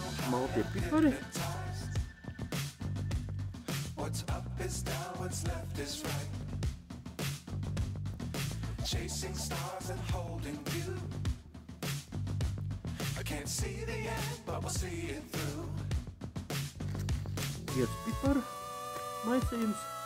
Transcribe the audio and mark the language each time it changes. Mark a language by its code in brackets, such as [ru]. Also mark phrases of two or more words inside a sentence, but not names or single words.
[lv] maltie pipari. [en] What's up is down, what's left is right. Chasing stars and holding you. I can't see the end, but we'll see it through. [lv] 5 piparu maisījums.